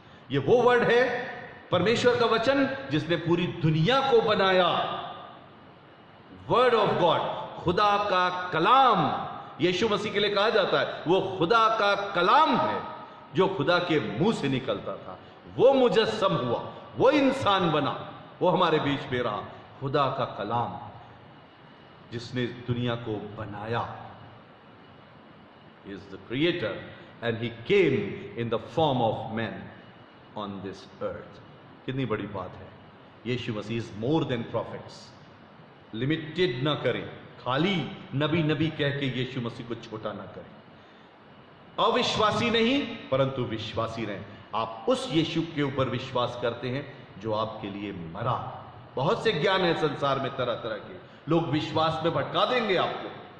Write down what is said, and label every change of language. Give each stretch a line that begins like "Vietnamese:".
Hindi: ये वो वर्ड है, परमेश्वर का वचन, जिसने पूरी दुनिया को बनाया।
English: word of God,
Hindi: खुदा का कलाम। यीशु मसीह के लिए कहा जाता है वो खुदा का कलाम है, जो खुदा के मुंह से निकलता था। वो मुजस्सम हुआ, वो इंसान बना, वो हमारे बीच में रहा। खुदा का कलाम जिसने दुनिया को बनाया,
English: is the creator, and he came in the form of man on this earth.
Hindi: कितनी बड़ी बात है।
English: Yeshu Masih is more than prophets।
Hindi: Limited ना करें, खाली नबी नबी कह के यीशु मसीह को छोटा ना करें। अविश्वासी नहीं परंतु विश्वासी रहें। आप उस यीशु के ऊपर विश्वास करते हैं जो आपके लिए मरा। बहुत से ज्ञान है संसार में, तरह तरह के लोग विश्वास में भटका देंगे आपको।